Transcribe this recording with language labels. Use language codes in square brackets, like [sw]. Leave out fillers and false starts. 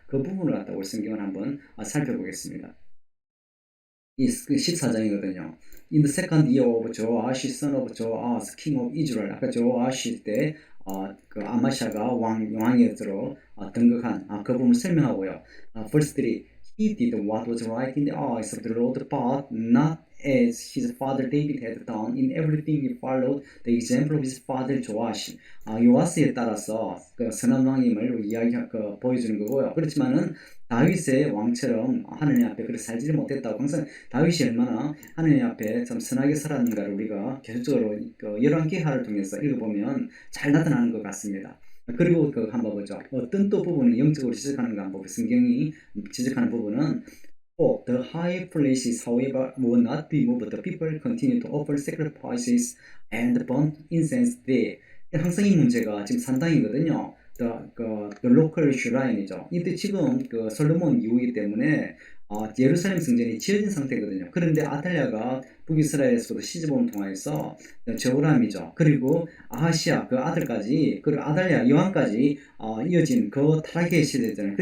[ko] 그 부분을 갖다가 우리 성경을 한번 살펴보겠습니다. 이 14장이거든요. [en] In the second year of Joash, son of Joas, king of Israel. [ko] 아까 조아시 때 아마샤가 왕에 들어 등극한 그 부분을 설명하고요. [en] Verse 3. He did what was right in the eyes of the Lord, but not as his father David had done. In everything he followed the example of his father Joash. [ko] 요아스에 따라서 선한 왕임을 보여주는 거고요. 그렇지만은 다윗의 왕처럼 하느님 앞에 그렇게 살지를 못했다고 항상 다윗이 얼마나 하느님 앞에 좀 선하게 살았는가를 우리가 계속적으로 열왕기하를 통해서 읽어보면 잘 나타나는 것 같습니다. 그리고 한번 보죠. 어떤 또 부분을 영적으로 지적하는가 한번 성경이 지적하는 부분은 [en] the high places, however, will not be moved. The people continue to offer sacrifices and burn incense there. [ko] 항상 이 문제가 지금 산당이거든요. [en] the local shrine이죠. [ko] 이때 지금 솔로몬 이후이기 때문에 예루살렘 성전이 지어진 상태거든요. 그런데 아탈랴가 북이스라엘에서도 시집온 통하여서 저호람이죠. 그리고 아하시아 그 아들까지 그리고 아달랴 여왕까지 이어진 그 타락의 시대잖아요.